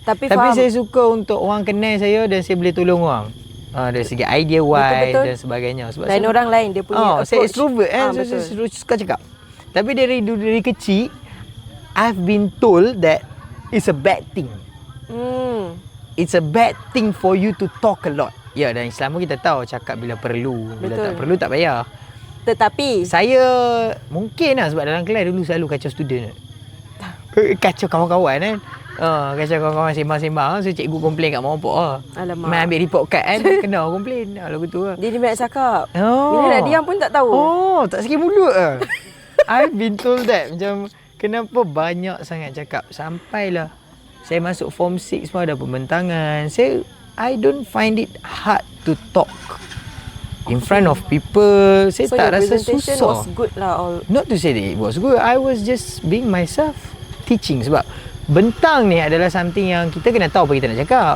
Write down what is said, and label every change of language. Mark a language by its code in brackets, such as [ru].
[ms] Tapi saya suka untuk orang kenal saya dan saya boleh tolong orang. Dari segi idea wise dan sebagainya. Sebab lain orang lain dia punya approach. Saya extrovert kan. Saya suka cakap. Tapi dari kecil, [en] I've been told that it's a bad thing. It's a bad thing for you to talk a lot. [ms] Ya, dan Islam kita tahu cakap bila perlu. Bila tak perlu tak payah. Tetapi saya mungkin lah sebab dalam kelas dulu selalu kacau student. Kacau kawan-kawan kan. Kacau kawan-kawan sembang-sembang. So cikgu komplain kat mak bapak lah. Alamak. Main ambil report card kan. Kena komplain. Lagu tu lah. Dia banyak cakap. Bila nak diam pun tak tahu. Tak sikit mulut lah. [en] I've been told that. [ms] Macam kenapa banyak sangat cakap. Sampailah saya masuk form 6 pun ada pembentangan. [en] I don't find it hard to talk in front of people. [ms] Saya tak rasa susah. [en] So your presentation was good lah. Not to say that it was good. I was just being myself, teaching. [ms] Sebab bentang ni adalah something yang kita kena tahu apa kita nak cakap.